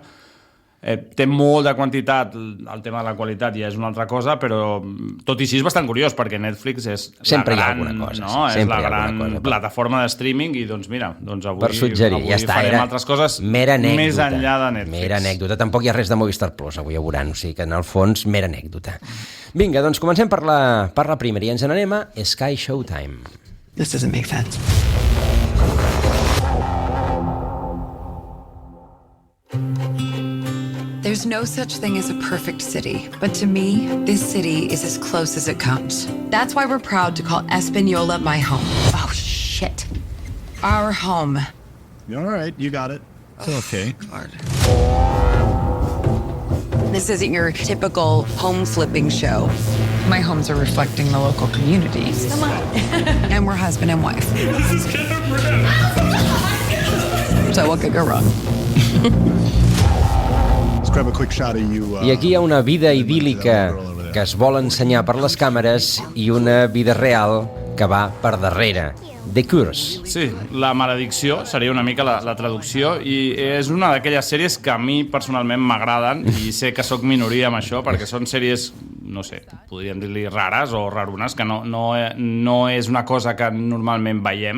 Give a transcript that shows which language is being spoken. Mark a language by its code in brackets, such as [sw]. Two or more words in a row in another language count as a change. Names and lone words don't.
[ca] Té molt de quantitat, el tema de la qualitat ja és una altra cosa, però tot i així és bastant curiós, perquè Netflix és sempre hi ha alguna cosa, no? És la gran plataforma de streaming, i doncs mira, avui farem altres coses més enllà de Netflix. Mera anècdota, tampoc hi ha res de Movistar Plus, avui ja veuran, o sigui que en el fons mera anècdota. Vinga, doncs comencem per la primera i ens n'anem a Sky Showtime. [en] This doesn't make sense. There's no such thing as a perfect city, but to me, this city is as close as it comes. That's why we're proud to call Espanola my home. Oh, shit. Our home. All right, you got it. It's okay. God. This isn't your typical home flipping show. My homes are reflecting the local communities. Come on. And we're husband and wife. This is Cameron. So what could go wrong? [ca] I aquí hi ha una vida idíl·lica que es vol ensenyar per les càmeres i una vida real que va per darrere. The Curse. Sí, La maledicció seria una mica la traducció, i és una d'aquelles sèries que a mi personalment m'agraden, i sé que sóc minoria amb això, perquè són sèries, no sé, podríem dir-li rares o rarunes, que no és una cosa que normalment veiem.